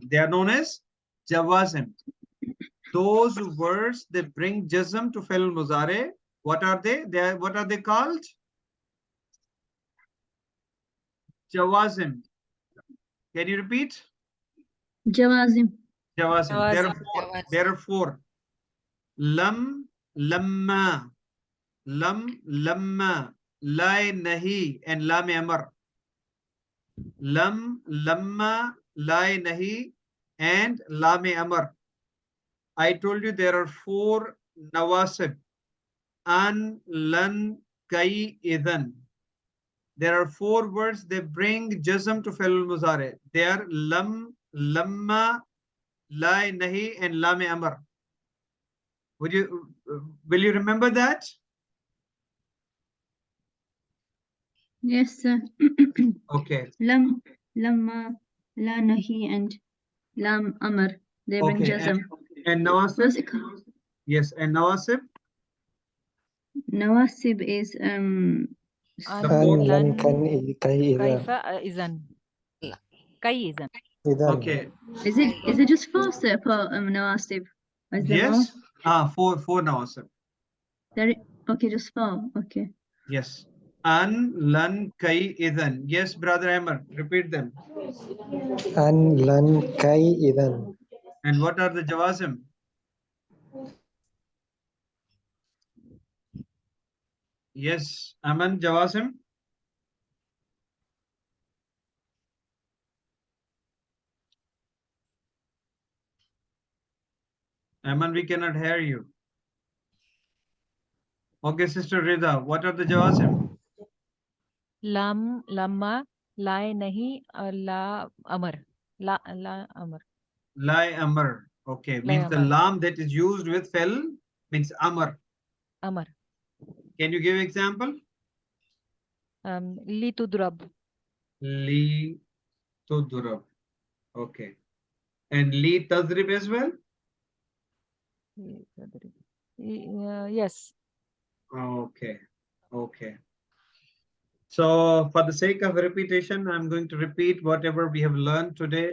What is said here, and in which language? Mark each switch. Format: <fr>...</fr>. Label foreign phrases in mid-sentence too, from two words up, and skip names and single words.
<en>They are known as jawazim. Those words they bring jazm to</en> <ar>فعل مضارع.</ar> <en>What are they? What are they called? Jawazim. Can you repeat? Jawazim. Jawazim. There are Jawazim. four. There are four.</en> <ar>لم، لما، لم، لما، لا ناهي, and لام أمر. لم، لما، لا ناهي, and لام أمر.</ar> <en>I told you there are four nawasib.</en> <ar>أن، لن، كي، إذن.</ar> <en>There are four words they bring jazm to</en> <ar>فعل مضارع.</ar> <en>They are</en> <ar>لم، لما، لا ناهي, and لام أمر.</ar> <en>Will you remember that? Yes, sir. Okay.</en> <ar>لم، لما، لا ناهي,</ar> <en>and</en> <ar>لام أمر.</ar> <en>They bring Okay. jazm. And What's nawasib? it called? Yes. And nawasib? Nawasib is The An, fourth. lan,</en> <ar>كي إذا كيف، إذن. كي إذن. إذا</ar> <en>Okay. is it just four, sir, for nawasib? Or is there more? Yes. Four nawasib. Okay, just four. Okay. Yes.</en> <ar>أن، لن، كي، إذن.</ar> <en>Yes, brother Amr, repeat them.</en> <ar>أن لن كي إذا</ar> <en>And what are the jawazim? Yes, Aman, jawazim. Aman, we cannot hear you. Okay, Sister Rida, what are the jawazim?</en> <ar>لم، لما، لا، ناهي، لا، أمر. لا أمر. لا أمر. Okay, Lai</ar> <en>means the</en> <ar>amar.</ar> <en>lam that is used with fel means amar. Amar. Can you give example?</en> <ar>لتضرب. لتضرب.</ar> <en>Okay. And</en> <ar>لتضرب</ar> <en>as well? Yes. Okay. Okay. So for the sake of repetition, I'm going to repeat whatever we have learned today.</en>